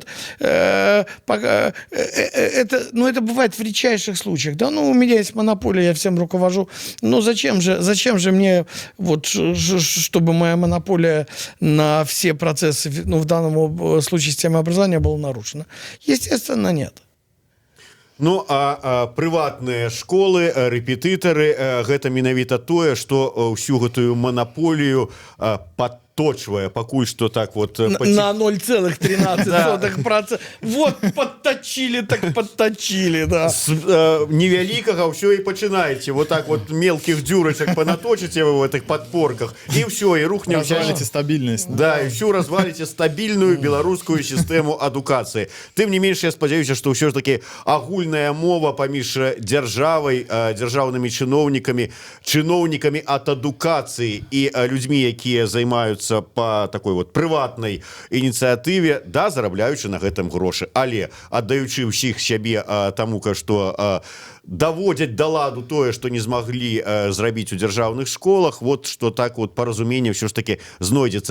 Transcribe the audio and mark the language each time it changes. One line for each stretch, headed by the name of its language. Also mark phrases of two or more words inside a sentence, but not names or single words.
Russian: Это бывает в редчайших случаях. Да, ну, у меня есть монополия, я всем руковожу. Ну, зачем же мне, вот, чтобы моя монополия на все процессы, ну, в данном случае системы образования была нарушена? Естественно, нет.
Belarusian: Ну а прыватныя школы, рэпетытары, гэта менавіта тое, што ўсю гэтую манаполію падточвае пакуль што так вот на 0,13%.
Russian: Вот подточили, так подточили, да.
Belarusian: С невялікага ўсё і пачынаеце вот так вот мелкіх дзюрачак панаточыце вы
Russian: в этих подпорках
Belarusian: і ўсё, і рухне
Russian: развалите стабільнасць.
Belarusian: Да, і всю разваліце стабільную беларускую сістэму адукацыі. Тым не менш, я спадзяюся, што ўсё ж таки агульная мова паміж дзяржавай, дзяржаўнымі чыноўнікамі ад адукацыі і людзьмі, якія займаюцца по такой вот прыватнай ініцыятыве, да, зарабляючы на гэтым грошы, але аддаючы ўсіх сябе таму, што даводзяць да ладу тое, што не змаглі зрабіць у дзяржаўных школах, вот што так вот паразуменне ўсё ж таки знойдзецца.